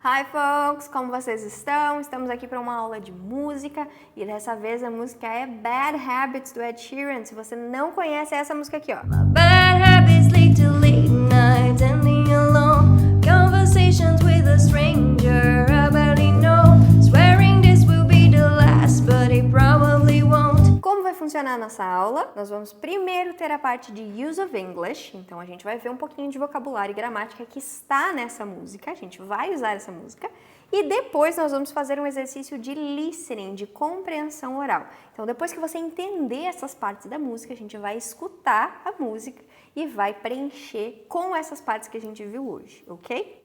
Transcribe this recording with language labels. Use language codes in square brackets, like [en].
[en] Hi folks, [pt] como vocês estão? Estamos aqui para uma aula de música e dessa vez a música é Bad Habits do Ed Sheeran. Se você não conhece essa música aqui, ó. [en] Bad habits lead to late nights, ending alone. Conversations with a stranger I barely know. Swearing this will be the last, but it probably won't. [pt] Como vai funcionar a nossa aula? Nós vamos primeiro ter a parte de Use of English, então a gente vai ver um pouquinho de vocabulário e gramática que está nessa música, a gente vai usar essa música, e depois nós vamos fazer um exercício de listening, de compreensão oral. Então depois que você entender essas partes da música, a gente vai escutar a música e vai preencher com essas partes que a gente viu hoje, ok?